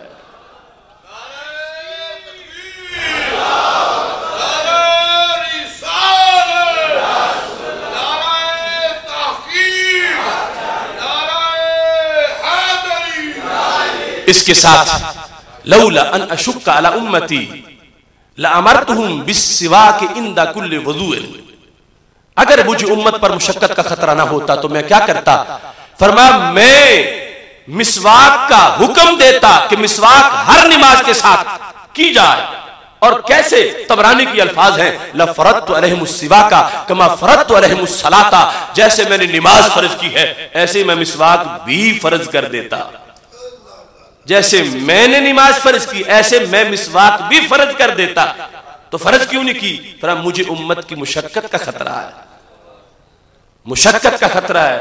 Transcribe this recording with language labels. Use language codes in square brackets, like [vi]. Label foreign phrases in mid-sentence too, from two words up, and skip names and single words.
[hi] इसके साथ [ar] لولا أن أشق على أمتي لأمرتهم بالسواك عند كل وضوء, [hi] अगर मुझे उम्मत पर मुशक्कत का खतरा ना होता तो मैं क्या करता? फरमाया मैं मिसवाक का हुक्म देता कि मिसवाक हर नमाज के साथ की जाए। और कैसे? तबरानी की अल्फाज हैं [ar] لفرضت عليهم السواك كما فرضت عليهم الصلاة, [hi] जैसे मैंने नमाज फर्ज की है ऐसे मैं मिसवाक भी फर्ज कर देता। जैसे मैंने नमाज फर्ज की ऐसे मैं मिसवाक भी फर्ज कर देता। तो फर्ज क्यों नहीं की? पर मुझे उम्मत की मुशक्कत का खतरा है, मुशक्कत का खतरा है।